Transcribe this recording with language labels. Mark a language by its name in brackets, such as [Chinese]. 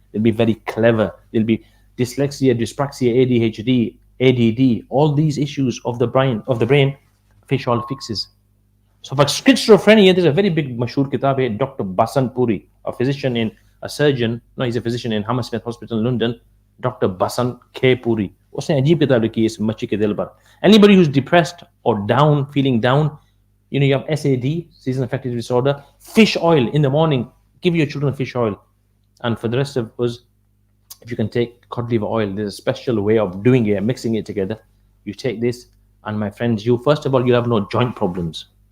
[English] They'll be very clever. They'll be dyslexia, dyspraxia, ADHD, ADD, all these issues of the brain, fish oil fixes. So for schizophrenia, there's a very big mashhur kitab here, Dr. Basan Puri, he's a physician in Hammersmith Hospital in London, Dr. Basan K. Puri. [Hindi] उसने अजीब किताब लिखी है इस मच्छी के दिल पर. [English] Anybody who's depressed or down, feeling down, you have SAD, seasonal affective disorder, fish oil in the morning, give your children fish oil. And for the rest of us, if you can take cod liver oil, there's a special way of doing it, mixing it together. You take this, and my friends, first of all, you have no joint problems.